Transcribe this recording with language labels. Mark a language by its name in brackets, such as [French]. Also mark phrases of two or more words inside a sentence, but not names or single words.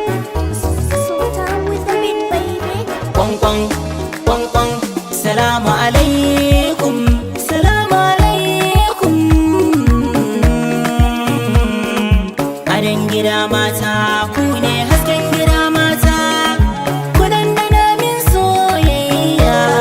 [English] Sultan with the beat, baby. Kwan, kwan, kwan, kwan. [Arabic] Salamu alaikum, salamu alaikum. [Hausa] Adon gida mata, ku ne hasken gida mata. Ku dandana min soyayya.